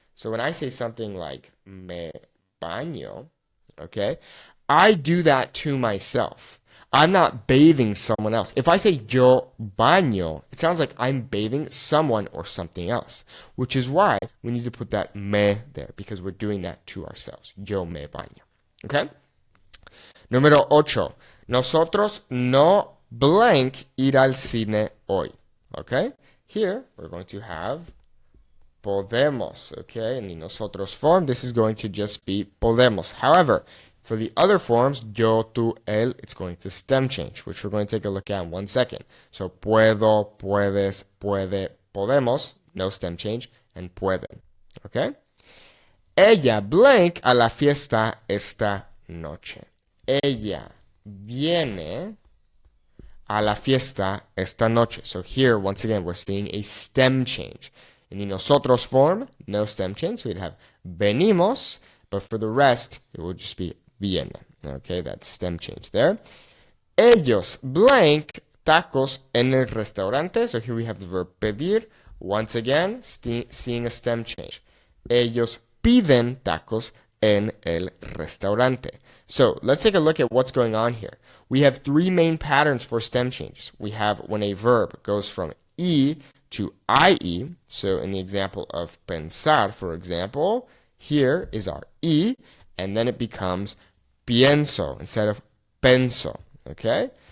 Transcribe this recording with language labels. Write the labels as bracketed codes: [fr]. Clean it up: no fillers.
[en] So when I say something like [es] me baño, [en] okay, I do that to myself. I'm not bathing someone else. If I say [es] yo baño, [en] it sounds like I'm bathing someone or something else, which is why we need to put that me there, because we're doing that to ourselves. [es] Yo me baño. Okay? Número 8. Nosotros no blank ir al cine hoy. [en] Okay? Here, we're going to have podemos. Okay? In the nosotros form, this is going to just be podemos. However, for the other forms, yo, tú, él, it's going to stem change, which we're going to take a look at in 1 second. So, puedo, puedes, puede, podemos, no stem change, and pueden. Okay? [es] Ella blank a la fiesta esta noche. Ella viene a la fiesta esta noche. [en] So here, once again, we're seeing a stem change. In the nosotros form, no stem change. So we'd have venimos, but for the rest, it will just be viene. Okay, that's stem change there. [es] Ellos blank tacos en el restaurante. [en] So here we have the verb pedir. Once again, seeing a stem change. [es] Ellos piden tacos en el restaurante. [en] So let's take a look at what's going on here. We have 3 main patterns for stem changes. We have when a verb goes from e to ie. So in the example of pensar, for example, here is our e, and then it becomes pienso instead of penso. Okay?